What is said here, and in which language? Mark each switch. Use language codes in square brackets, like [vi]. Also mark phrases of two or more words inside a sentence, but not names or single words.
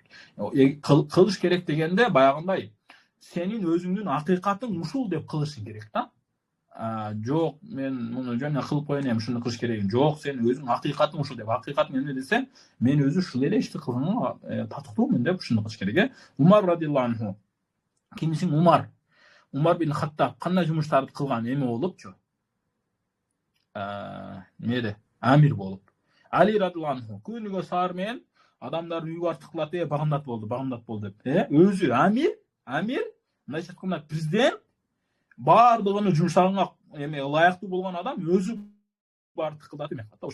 [ky] Кылыш керек дегенде баягындай сенин өзүңдүн акыйкатың ушул деп кылышың керек да. Жок, мен муну жана кылып коеюн, эми ушуну кылыш керегим жок, сен өзүң акыйкатың ушул деп. Акыйкатың эмне десе, мен өзү ушул эле ишти кылганга татыктуумун деп ушуну кылыш керек. Умар [ar] رضي الله عنه. [ky] Кимисиң Умар? Умар бин Хаттаб кандай жумуштарды кылган эме болупчу? Эмеде? Амир болуп. Али [ar] رضي الله عنه [ky] күнүгө саар менен адамдарды үйгө артыкылат, багамдат болду деп. Өзү Амир, мындайча айтканда президент, баардыгыны жумшагыңа эме ылайыктуу болгон адам өзү баарды тыкылдатып эме кылат да.